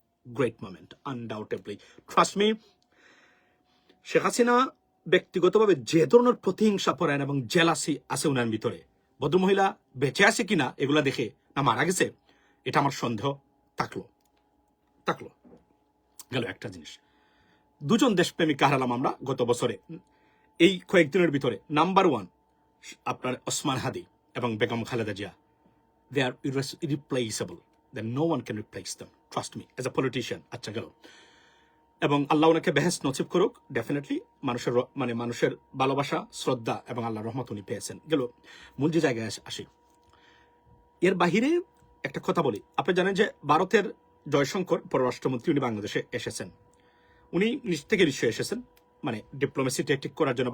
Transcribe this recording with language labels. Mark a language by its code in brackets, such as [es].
[en] Great moment, undoubtedly. Trust me, [bn] Sheikh Hasina ব্যক্তিগতভাবে যে ধরনের প্রতিহিংসা পরায়ণ এবং জেলাসি আছে ওনার ভিতরে, ভদ্রমহিলা বেঁচে আছে কিনা এগুলা দেখে না মারা গেছে, এটা আমার সন্দেহ থাকলো। গেল একটা জিনিস, দুজন দেশপ্রেমিক হারালাম আমরা গত বছরে। এই কয়েকদিনের ভিতরে নাম্বার 1 আপনার ওসমান হাদি এবং বেগম খালেদা জিয়া, [en] They are irreplaceable. No one can replace them, trust me, as a politician. [bn] আচ্ছা গেল। এবং আল্লাহ ওনাকে বেহেশত নসিব করুক। ডেফিনেটলি মানুষের ভালোবাসা, শ্রদ্ধা এবং আল্লাহর রহমত উনি পেয়েছেন। গেল মূল যে জায়গায় আসি, এর বাহিরে একটা কথা বলি। আপনি জানেন যে ভারতের জয়শঙ্কর পররাষ্ট্রমন্ত্রী, উনি বাংলাদেশে এসেছেন। উনি নিজ থেকে নিশ্চয়ই এসেছেন মানে ডিপ্লোমেসি ট্যাকটিক করার জন্য।